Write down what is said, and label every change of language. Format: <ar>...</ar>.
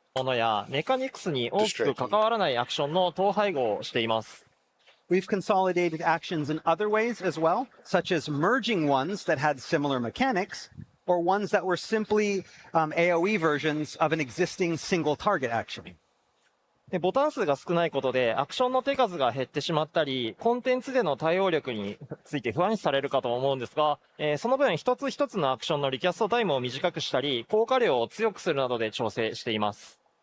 <ja>ものやメカニクスに大きく関わらないアクションの統廃合をしています。</ja> <en>We've consolidated actions in other ways as well, such as merging ones that had similar mechanics, or ones that were simply AoE versions of an existing single target action.</en> <ja>でボタン数が少ないことでアクションの手数が減ってしまったり、コンテンツでの対応力について不安視されるかと思うんですが、その分一つ一つのアクションのリキャストタイムを短くしたり、効果量を強くするなどで調整しています。</ja>